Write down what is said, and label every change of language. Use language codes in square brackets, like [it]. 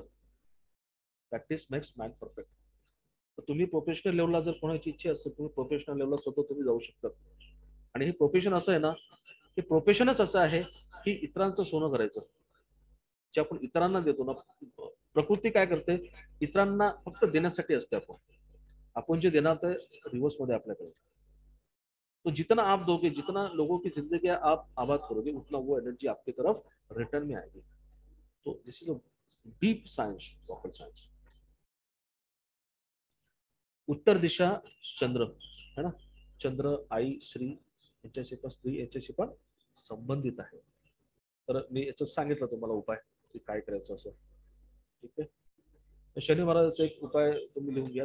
[en] Practice makes man perfect. [mr] तर तुम्ही professional लेवलला जर कोणाची इच्छा असेल, तुम्ही प्रोफेशनल लेवलला स्वतः तुम्ही जाऊ शकता. आणि हे प्रोफेशन असं आहे ना, हे प्रोफेशनच असं आहे की इतरांचं सोनं करायचं. जे आपण इतरांना देतो ना, प्रकृती काय करते, इतरांना फक्त देण्यासाठी असते. आपण आपण जे देणार ते रिव्हर्स मध्ये आपल्याकडे. [hi] तो जितना आप दोगे, जितना लोगों की जिंदगी आप आबाद करोगे, उतना वो एनर्जी आपकी तरफ रिटर्न में आएगी. [en] तो this is a deep science, rocket science. [mr] उत्तर दिशा चंद्र है ना, चंद्र आई श्री यांच्याशी पण, स्त्री यांच्याशी पण संबंधित आहे. तर मी याचं सांगितलं तुम्हाला उपाय की काय करायचं असं. ठीक आहे. शनी महाराजाचा एक उपाय तुम्ही लिहून घ्या.